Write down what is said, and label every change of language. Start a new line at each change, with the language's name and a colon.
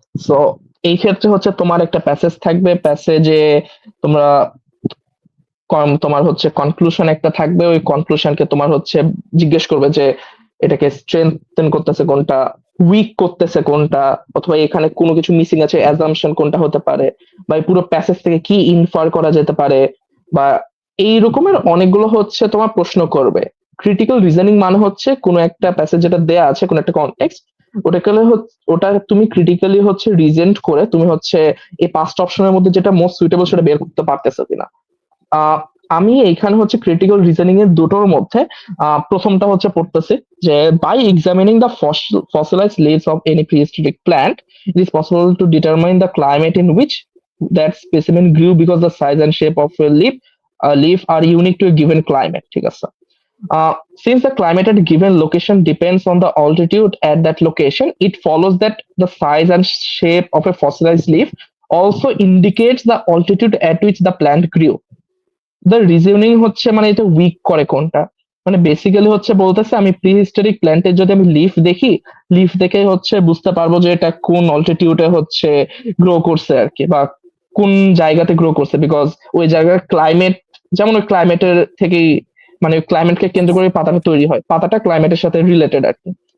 Bangla: So এই ক্ষেত্রে হচ্ছে তোমার একটা প্যাসেজ থাকবে, প্যাসেজে তোমরা তোমার হচ্ছে কনক্লুশন একটা থাকবে, ওই কনক্লুশনকে তোমার হচ্ছে জিজ্ঞেস করবে যে এটাকে স্ট্রেংথেন করতেছে কোনটা, উইক করতেছে কোনটা, অথবা এখানে কোনো কিছু মিসিং আছে, অ্যাজাম্পশন কোনটা হতে পারে, বা এই পুরো প্যাসেজ থেকে কি ইনফার করা যেতে পারে, বা এই রকমের অনেকগুলো হচ্ছে তোমার প্রশ্ন করবে। ক্রিটিক্যাল রিজনিং মানে হচ্ছে কোনো একটা প্যাসেজ যেটা দেয়া আছে, কোনো একটা কনটেক্সট, ওটা তুমি ক্রিটিক্যালি হচ্ছে রিজেন্ট করে তুমি হচ্ছে এই 5টা অপশনের মধ্যে যেটা মোস্ট সুইটেবল সেটা বের করতে পারতেছো কিনা। আহ, আমি এইখানে হচ্ছে ক্রিটিক্যাল রিজনিং এর দুটোর মধ্যে প্রথমটা হচ্ছে পড়তেছি যে by examining the
English: fossilized leaves of any prehistoric plant, it is possible to determine the climate in which that specimen grew because the size and shape of a leaf are unique to a given climate,
Bangla: ঠিক আছে।
English: Since the climate at a given location depends on the altitude at that location, it follows that the size and shape of a fossilized leaf also indicates the altitude at which the plant grew.
Bangla: The reasoning হচ্ছে মানে এটা week করে কোনটা, মানে basically হচ্ছে বলতেছে আমি প্রিহিস্টোরিক প্ল্যান্টের যদি আমি লিফ দেখি, লিফ দেখে হচ্ছে বুঝতে পারবো যে এটা কোন অল্টিটিউডে হচ্ছে গ্রো করছে আর কি, বা কোন জায়গাতে গ্রো করছে, বিকজ ওই জায়গার ক্লাইমেট, যেমন ওই ক্লাইমেটের থেকেই, মানে ক্লাইমেটকে কেন্দ্র করে পাতাটা তৈরি হয়, পাতাটা ক্লাইমেটের সাথে রিলেটেড আর কি।